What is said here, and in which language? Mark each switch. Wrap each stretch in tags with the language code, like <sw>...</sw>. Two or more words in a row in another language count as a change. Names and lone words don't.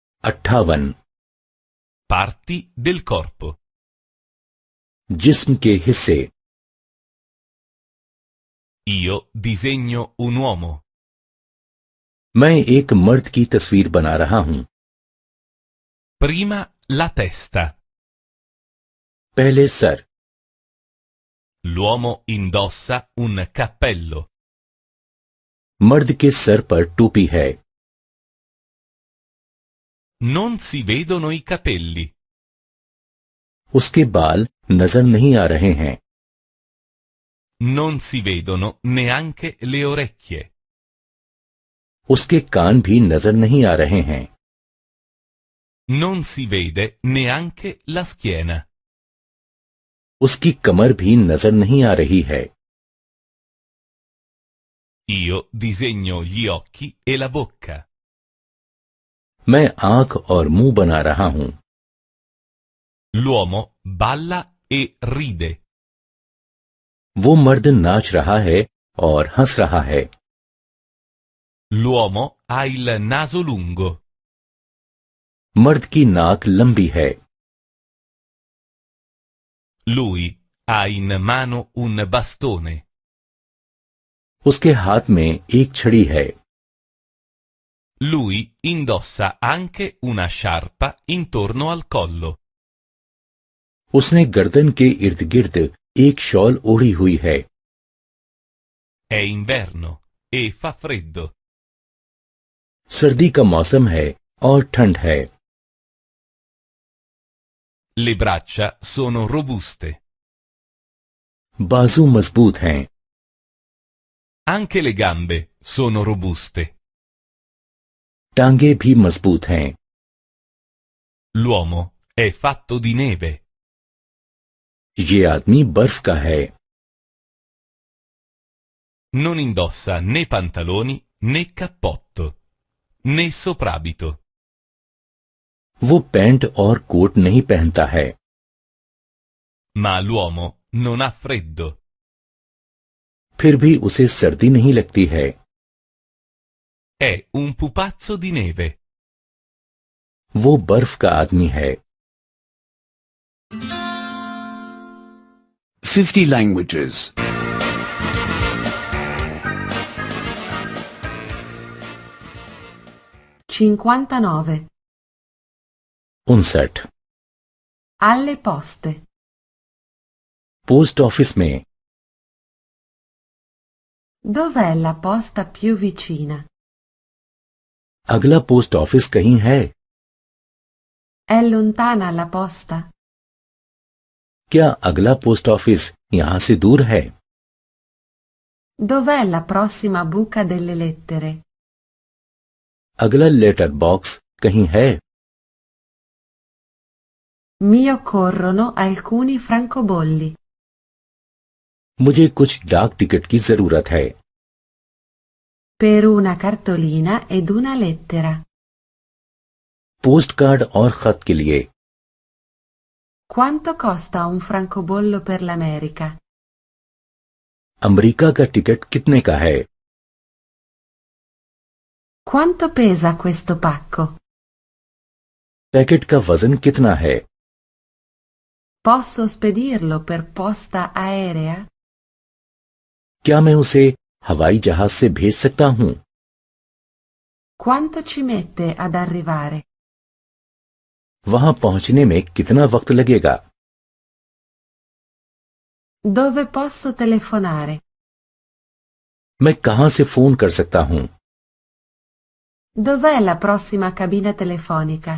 <it>58 Parti del corpo.</it> <ur>جسم کے حصے.</ur> <it>Io disegno un uomo.</it> <ur>میں ایک مرد کی تصویر بنا رہا ہوں.</ur> <it>Prima la testa.</it> <ur>پہلے سر.</ur> <it>L'uomo indossa un cappello.</it> <ur>مرد کے سر پر ٹوپی ہے.</ur> <it>Non si vedono i capelli.</it> <ur>اس کے بال نظر نہیں آ رہے ہیں.</ur> <it>Non si vedono neanche le orecchie.</it> <ur>اس کے کان بھی نظر نہیں آ رہے ہیں.</ur> <it>Non si vede neanche la schiena.</it> <ur>اس کی کمر بھی نظر نہیں آ رہی ہے.</ur> <it>Io disegno gli occhi e la bocca.</it> <ur>میں آنکھ اور منہ بنا رہا ہوں.</ur> <it>L'uomo balla e ride.</it> <ur>وہ مرد ناچ رہا ہے اور ہنس رہا ہے.</ur> <it>L'uomo ha il naso lungo.</it> <ur>مرد کی ناک لمبی ہے.</ur> <it>Lui ha in mano un bastone.</it> <ur>اس کے ہاتھ میں ایک چھڑی ہے.</ur> <it>Lui indossa anche una sciarpa intorno al collo.</it> <ur>اس نے گردن کے ارد گرد ایک شال اوڑھی ہوئی ہے.</ur> <it>È inverno e fa freddo.</it> <ur>سردی کا موسم ہے اور ٹھنڈ ہے.</ur> <it>Le braccia sono robuste.</it> <ur>بازو مضبوط ہیں.</ur> <it>Anche le gambe sono robuste.</it> <ur>ٹانگیں بھی مضبوط ہیں.</ur> <it>L'uomo è fatto di neve.</it> <ur>یہ آدمی برف کا ہے.</ur> <it>Non indossa né pantaloni né cappotto, né soprabito.</it> <ur>وہ پینٹ اور کوٹ نہیں پہنتا ہے.</ur> <it>Ma l'uomo non ha freddo.</it> <ur>پھر بھی اسے سردی نہیں لگتی ہے.</ur> <it>È un pupazzo di neve.</it> <ur>وہ برف کا آدمی ہے.</ur> <en>50 languages.</en> <it>59.</it> <ur>59</ur> <it>Alle poste.</it> <en>post office में।</en> <it>Dov'è la posta più vicina?</it> <ur>اگلا</ur> <en>post office</en> <ur>کہیں ہے?</ur> <it>È lontana la posta?</it> <ur>کیا اگلا</ur> <en>post office</en> <ur>یہاں سے دور ہے?</ur> <it>Dov'è la prossima buca delle lettere?</it> <ur>اگلا</ur> <en>letter box</en> <ur>کہیں ہے?</ur> <it>Mi occorrono alcuni francobolli.</it> <ur>مجھے کچھ ڈاک ٹکٹ کی ضرورت ہے.</ur> <it>Per una cartolina ed una lettera.</it> <en>post card</en> <ur>اور خط کے لیے.</ur> <it>Quanto costa un francobollo per l'America?</it> <ur>امریکہ کا ٹکٹ کتنے کا ہے?</ur> <it>Quanto pesa questo pacco?</it> <ur>پیکٹ کا وزن کتنا ہے?</ur> <it>Posso spedirlo per posta aerea?</it> <ur>کیا میں اسے ہوائی جہاز سے بھیج سکتا ہوں?</ur> <it>Quanto ci mette ad arrivare?</it> <ur>وہاں پہنچنے میں کتنا وقت لگے گا?</ur> <it>Dove posso telefonare?</it> <ur>میں کہاں سے فون کر سکتا ہوں?</ur> <it>Dov'è la prossima cabina telefonica?</it>